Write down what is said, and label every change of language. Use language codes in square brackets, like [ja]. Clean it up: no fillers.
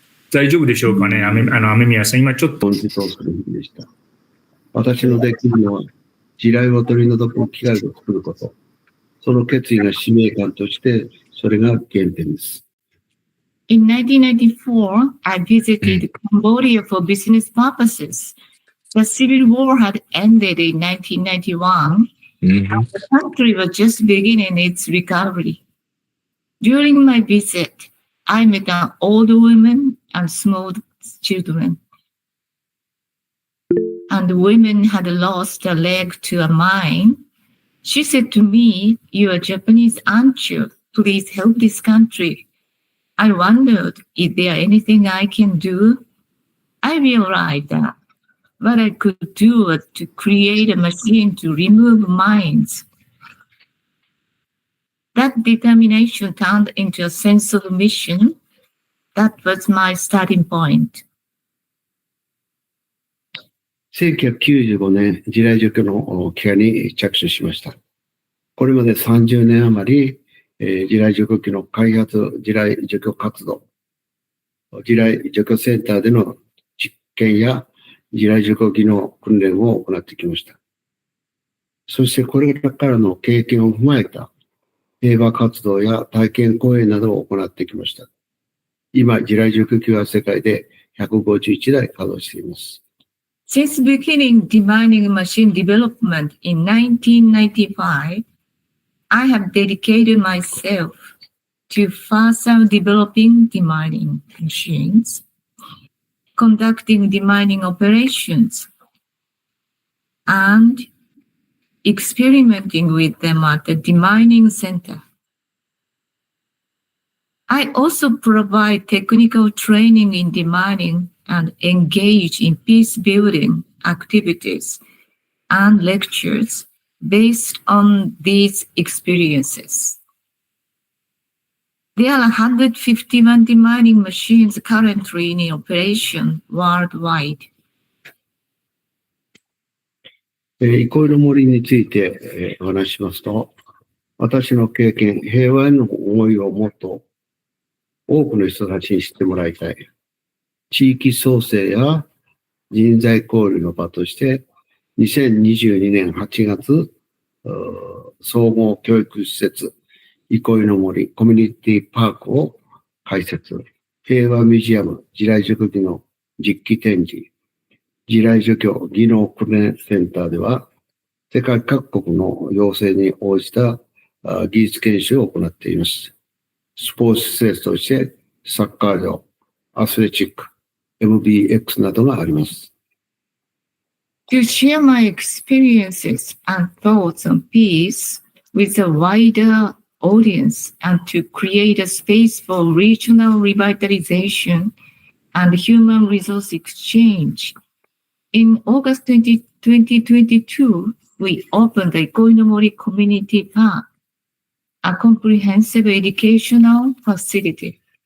[ja] 大丈夫でしょうかね、雨宮さん、今ちょっと。本日をする日でした。私のできるのは、地雷を取り除く機械を作ること。その決意が使命感として、それが原点です。 [en] In 1994, I visited Cambodia for business purposes. The civil war had ended in 1991, and the country was just beginning its recovery. During my visit, I met an old woman and small children. And the women had lost a leg to a mine. She said to me, "You are Japanese, aren't you? Please help this country." I wondered, is there anything I can do? I realized that what I could do was to create a machine to remove mines. That determination turned into a sense of mission. That was my starting point. [ja] 1995年、地雷除去の機械に着手しました。これまで30年余り、地雷除去機の開発、地雷除去活動、地雷除去センターでの実験や地雷除去機の訓練を行ってきました。そしてこれからの経験を踏まえた平和活動や体験講演などを行ってきました。今、地雷除去機は世界で151台稼働しています。 [en] Since beginning demining machine development in 1995, I have dedicated myself to further developing demining machines, conducting demining operations, and experimenting with them at the demining center. I also provide technical training in demining and engage in peace-building activities and lectures based on these experiences. There are 151 demining machines currently in operation worldwide. [ja] 憩いの森についてお話ししますと、私の経験、平和への思いをもっと多くの人たちに知ってもらいたい。地域創生や人材交流の場として、2022年8月、総合教育施設、憩いの森コミュニティパークを開設。平和ミュージアム、地雷除去技能実機展示、地雷除去技能訓練センターでは、世界各国の要請に応じた技術研修を行っています。スポーツ施設として、サッカー場、アスレチック、MBX などがあります。 [en] To share my experiences and thoughts on peace with a wider audience and to create a space for regional revitalization and human resource exchange. In August 2022, we opened the憩いの森Community Park, a comprehensive educational facility.